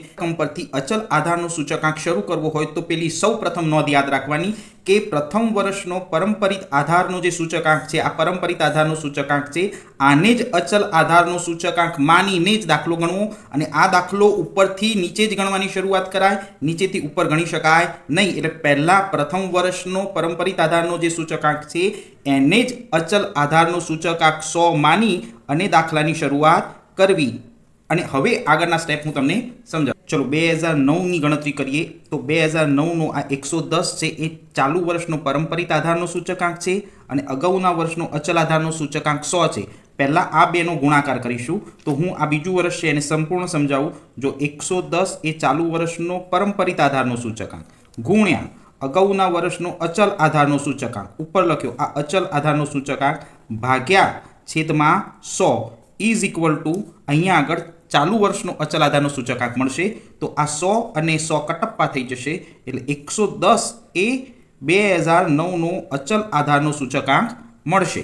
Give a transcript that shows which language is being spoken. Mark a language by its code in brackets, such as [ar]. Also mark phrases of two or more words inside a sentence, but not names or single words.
[gu] રકમ પરથી અચલ આધારનો સૂચકાંક શરૂ કરવો હોય તો પેલી સૌ પ્રથમ નોંધ યાદ રાખવાની કે પ્રથમ વર્ષનો પરંપરિત આધારનો જે સૂચકાંક છે આ પરંપરિત આધારનો સૂચકાંક છે આને જ અચલ આધારનો સૂચકાંક માનીને જ દાખલો ગણવો અને આ દાખલો ઉપરથી નીચે જ ગણવાની શરૂઆત કરાય, નીચેથી ઉપર ગણી શકાય નહીં। એટલે પહેલા પ્રથમ વર્ષનો પરંપરિત આધારનો જે સૂચકાંક છે એને જ અચલ આધારનો સૂચકાંક 100 માની અને દાખલાની શરૂઆત કરવી। અને હવે આગળના સ્ટેપ હું તમને સમજાવું। चलो 2009 ની ગણતરી કરીએ તો 2009 નો આ 110 છે એ ચાલુ વર્ષનો પરંપરિત આધારનો સૂચકાંક છે અને અગાઉના વર્ષનો અચલ આધારનો સૂચકાંક 100 છે। પહેલા આ બેનો ગુણાકાર કરીશું તો હું આ બીજું વર્ષ છે એને સંપૂર્ણ સમજાવું। જો 110 એ ચાલુ વર્ષનો પરંપરિત આધારનો સૂચકાંક ગુણ્યા અગાઉના વર્ષનો અચલ આધારનો સૂચકાંક ઉપર લખ્યો આ અચલ આધારનો સૂચકાંક ભાગ્યા છેદમાં 100 [en] is equal to [gu] અહીંયા આગળ ચાલુ વર્ષનો અચલ આધારનો સૂચકાંક મળશે તો આ 100 અને 100 કટપ્પા થઈ જશે એટલે 110 એ 2009નો અચલ આધારનો સૂચકાંક મળશે.